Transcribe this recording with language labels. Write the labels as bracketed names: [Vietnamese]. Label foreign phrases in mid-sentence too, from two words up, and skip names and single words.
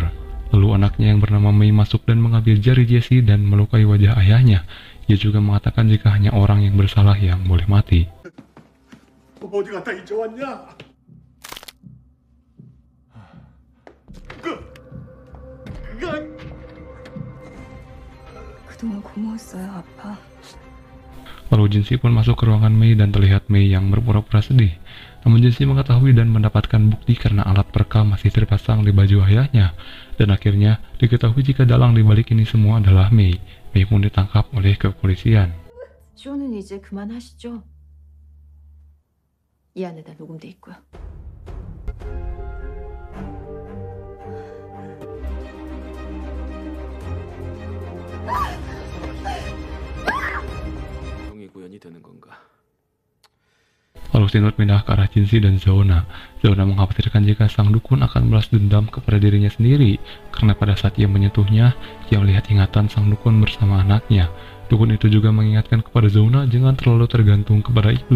[Indonesian] Lalu anaknya yang bernama Mei masuk dan mengambil jari Jesse dan melukai wajah ayahnya. Ia juga mengatakan jika hanya orang yang bersalah yang boleh mati. [Korean] 어디 갔다 이제 왔냐? 그동안 고마웠어요, 아빠. [Indonesian] Lalu Jinsi pun masuk ke ruangan Mei dan terlihat Mei yang berpura-pura sedih. Namun Jinsi mengetahui dan mendapatkan bukti karena alat perekam masih terpasang di baju ayahnya. Dan akhirnya diketahui jika dalang dibalik ini semua adalah Mei. Mei pun ditangkap oleh kepolisian. [Korean] 쇼는 이제 그만하시죠. 이 안에다 녹음돼 있고요. 형이 구현이 되는 건가? [Indonesian] Lalu Sinut pindah ke arah Jinsi dan Zona. Zona mengkhawatirkan jika sang dukun akan balas dendam kepada dirinya sendiri, karena pada saat ia menyentuhnya, ia melihat ingatan sang dukun bersama anaknya. Dukun itu juga mengingatkan kepada Zona jangan terlalu tergantung kepada iblis.